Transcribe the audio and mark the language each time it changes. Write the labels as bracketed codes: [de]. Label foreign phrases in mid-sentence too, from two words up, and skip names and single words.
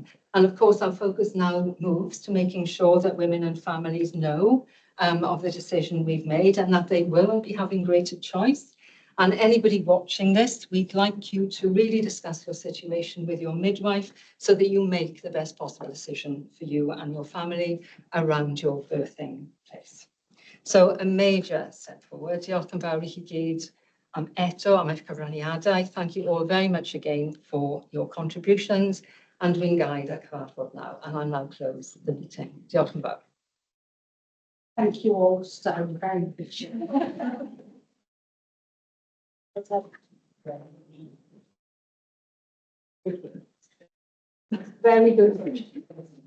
[en] And of course, our focus now moves to making sure that women and families know of the decision we've made and that they will be having greater choice. And anybody watching this, we'd like you to really discuss your situation with your midwife so that you make the best possible decision for you and your family around your birthing place. So a major step forward. [cy] Diolch yn fawr I chi gyd eto am eich cyfraniadau. [en] Thank you all very much again for your contributions, and [cy] dwi'n gael y cyfarfod [en] now, and I'll now close the meeting. [cy] Diolch yn fawr. [en] Thank you all so very much. Very good.